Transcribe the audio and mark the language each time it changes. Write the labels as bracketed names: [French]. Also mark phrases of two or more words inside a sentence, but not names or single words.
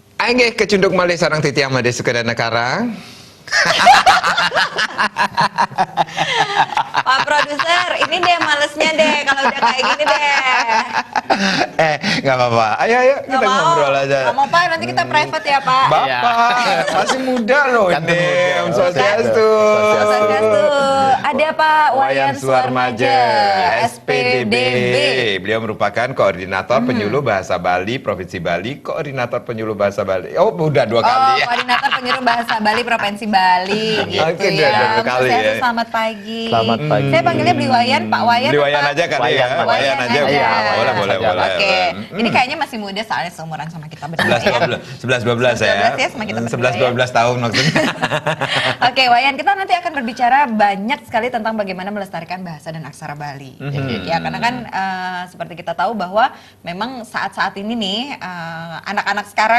[Balinese] Ainggih kecunduk malih sarang titiang made sukadana karang. [Indonesian] Pak Produser, ini deh malesnya deh kalau udah kayak gini deh. Nggak apa-apa. Ayo kita Nggak mau. ngobrol aja. Nggak mau Pak, nanti kita private ya Pak. Bapak, masih muda loh Ganteng ini. muda. Om Swastiastu. Swastiastu. Ada Pak Wayan Suwarmaja, SPDB. SPDB. Beliau merupakan koordinator penyuluh bahasa Bali Provinsi Bali, koordinator penyuluh bahasa Bali. Oh, udah 2 kali ya. Koordinator penyuluh bahasa Bali Provinsi Bali. Gitu Oke, ya. dua kali Swastiastu, ya. Selamat pagi. Selamat pagi. Saya panggilnya Beli Wayan, Pak Wayan. Beli apa? Wayan aja kali Wayan, ya. Wayan Wayan aja. aja. Boleh. Oke, ini kayaknya masih muda soalnya seumuran sama kita berdua ya. 11-12 ya. 11 ya, sama kita berdua 11-12 tahun maksudnya. Oke, Wayan, kita nanti akan berbicara banyak sekali tentang bagaimana melestarikan bahasa dan aksara Bali. Ya, karena kan seperti kita tahu bahwa memang saat-saat ini nih anak-anak sekarang